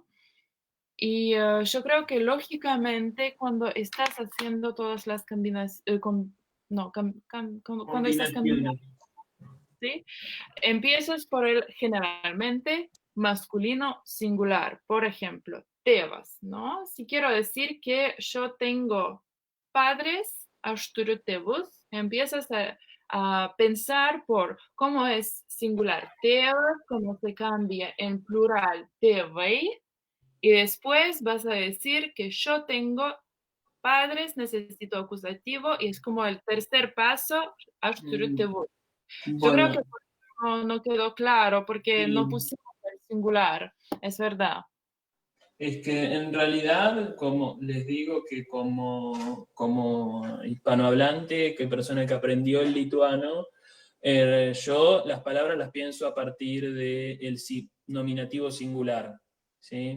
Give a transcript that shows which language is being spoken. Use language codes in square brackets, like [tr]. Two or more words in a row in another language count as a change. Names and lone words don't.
[es] Y yo creo que lógicamente cuando estás haciendo todas las combinaciones, cuando estás cambiando, ¿sí? Empiezas por el generalmente masculino singular. Por ejemplo, tebas, ¿no? Si quiero decir que yo tengo padres, [lt] aš turiu tėvus, [es] empiezas a pensar por cómo es singular tėvas, cómo se cambia en plural tėvai, y después vas a decir que yo tengo padres, necesito acusativo, y es como el tercer paso, [lt] aš turiu tėvus. [es] Yo creo que no quedó claro porque Sí. no pusimos el singular, es verdad. Es que en realidad, como les digo, que como hispanohablante, que persona que aprendió el lituano, yo las palabras las pienso a partir del nominativo singular, ¿sí?